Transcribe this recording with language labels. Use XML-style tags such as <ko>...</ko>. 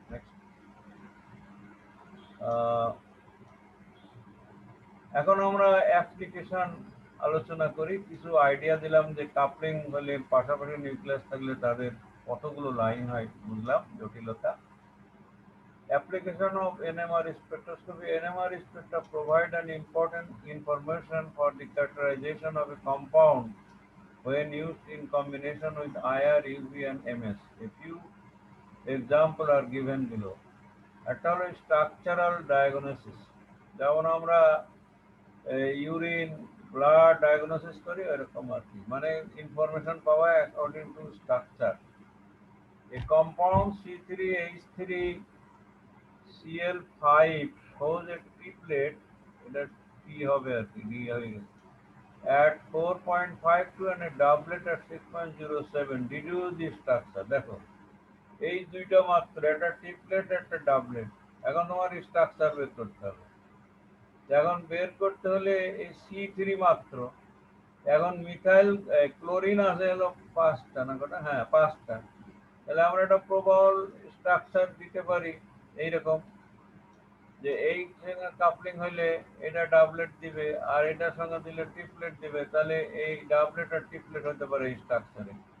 <bn>Next, এখন আমরা application আলোচনা করি। কিছু আইডিয়া দিলাম যে কাপলিং হলে, পাশাপাশি নিউক্লিয়াস থাকলে তাদের কতগুলো লাইন হয়, বুঝলাম জটিলতা।</bn> <en>Application of NMR spectroscopy. NMR spectra provide an important information for the characterization of a compound when used in combination with IR, UV, and MS. A few examples are given below.</en> <bn>একটা হলো structural diagnosis, যেমন আমরা urine blood diagnosis করি এরকম আর কি, মানে information পাওয়া</bn> <en>According to structure. A compound C3H3Cl5 shows a triplet,</en> <bn>এটা T হবে আর কি, D হয়ে গেছে,</bn> <en>at 4.52 and a doublet at 6.07. Deduce the structure.</en> <bn>দেখো এই দুইটা মাত্র, একটা ট্রিপলেট একটা ডাবলেট। এখন তোমার স্ট্রাকচার বের করতে হবে। এখন বের করতে হলে এই C3 মাত্র, এখন মিথাইল ক্লোরিন আছে হলো 5টা না কটা, হ্যাঁ 5টা, তাহলে আমরা একটা প্রবল স্ট্রাকচার দিতে পারি এইরকম, যে এই সঙ্গে কাপলিং হইলে এটা ডাবলেট দিবে আর এটার সঙ্গে দিলে ট্রিপলেট দিবে, তাহলে এই ডাবলেট আর ট্রিপলেট হতে পারে এই স্ট্রাকচারে।</bn>